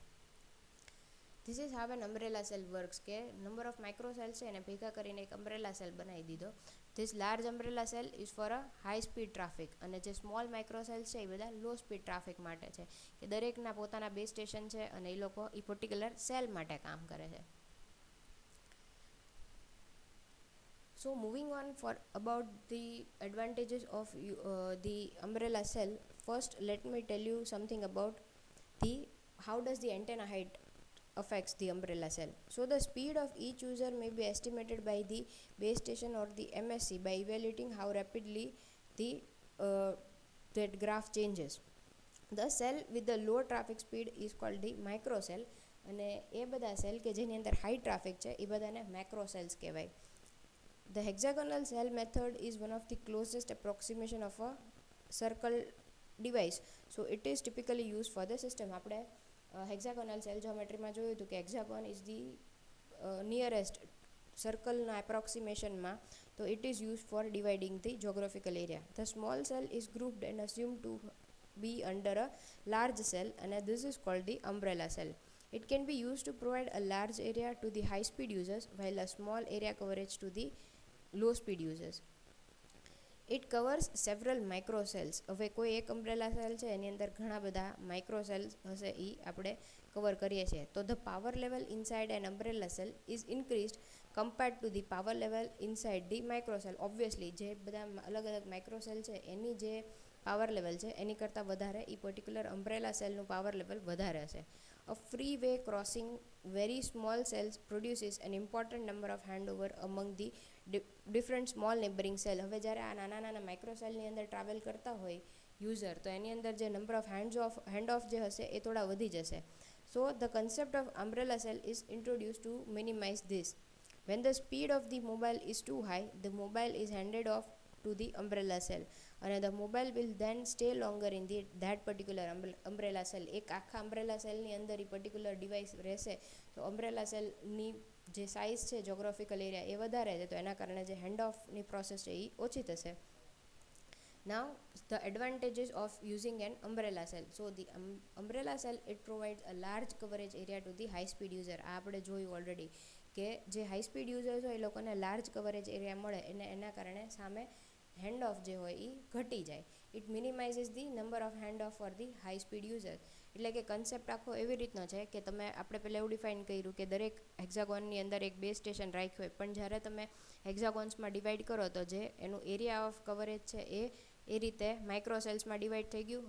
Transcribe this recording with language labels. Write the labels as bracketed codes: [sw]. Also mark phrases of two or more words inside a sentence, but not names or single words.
[en] This is how an umbrella cell works, [gu] કે [en] number of micro cell [gu] છે એને ભેગા કરીને એક [en] umbrella cell [gu] બનાવી દીધો. [en] This large umbrella cell is for a high speed traffic, [gu] અને જે [en] small micro cell [gu] છે એ બધા [en] low speed traffic [gu] માટે છે, કે દરેકના પોતાના [en] base station [gu] છે અને એ લોકો એ [en] particular cell [gu] માટે કામ કરે છે. [en] So moving on for about the advantages of the umbrella cell, first let me tell you something about how does the antenna height affects the umbrella cell. So the speed of each user may be estimated by the base station or the MSC by evaluating how rapidly that graph changes. The cell with the low traffic speed is called the microcell, [gu] અને એ બધા સેલ કે જેની અંદર [en] high traffic [gu] છે એ બધાને [en] macro cells [gu] કહેવાય. [en] The hexagonal cell method is one of the closest approximation of a circle device, so it is typically used for the system. આપણે hexagonal cell જ્યોમેટ્રીમાં [gu] જોયું હતું કે [en] hexagon is the nearest સર્કલના એપ્રોક્સિમેશનમાં, તો it is use for dividing the geographical area. The small cell is grouped and assume to be under a large cell, and this is called the umbrella cell. It can be used to provide a large area to the high speed users while a small area coverage to the low speed users. It covers several micro cells. [gu] હવે કોઈ એક [en] umbrella cell [gu] છે એની અંદર ઘણા બધા [en] micro cells [gu] હશે એ આપણે કવર કરીએ છીએ. [en] તો the power level inside an umbrella cell is increased compared to the power level inside the micro cell. [gu] ઓબ્વિયસલી જે બધા અલગ અલગ [en] micro cell [gu] છે એની જે [en] power level [gu] છે એની કરતાં વધારે એ [en] particular umbrella [gu] સેલનું [en] power level [gu] વધારે હશે. [en] A free way crossing very small cells produces an important number of handover among the different small neighboring cell. [gu] હવે જ્યારે આ નાના નાના માઇક્રો સેલની અંદર ટ્રાવેલ કરતા હોય યુઝર તો એની અંદર જે [en] number of hand off [gu] જે હશે એ થોડા વધી જશે. [en] So the concept of umbrella cell is introduced to minimize this. When the speed of the mobile is too high, the mobile is handed off to the umbrella cell, and the mobile will then stay longer in that particular umbrella cell. [gu] એક આખા [en] umbrella cell [gu] ની અંદર એ [en] particular device [gu] રહેશે તો [en] umbrella cell [gu] ની જે સાઇઝ છે [en] geographical area [gu] એ વધારે છે, તો એના કારણે જે હેન્ડ ઓફની પ્રોસેસ છે એ ઓછી થશે. [en] Now the advantages of using an umbrella cell. So the umbrella cell, it provides a large coverage area to the high speed user. [gu] આ આપણે જોયું ઓલરેડી કે જે [en] high speed users [gu] હોય એ લોકોને [en] large coverage area [gu] મળે અને એના કારણે સામે [en] hand off [gu] જે હોય એ ઘટી જાય. [en] It minimizes the number of hand off for the high speed user. [gu] એટલે કે કન્સેપ્ટ આખો એવી રીતનો છે કે આપણે પહેલાં એવું ડિફાઇન કર્યું કે દરેક હેક્ઝાગોનની અંદર એક [en] base station [gu] રાખ્યું હોય, પણ જ્યારે તમે હેક્ઝાગોન્સમાં ડિવાઈડ કરો તો જે એનું [en] area of coverage [gu] છે એ રીતે માઇક્રો સેલ્સમાં ડિવાઈડ થઈ ગયું.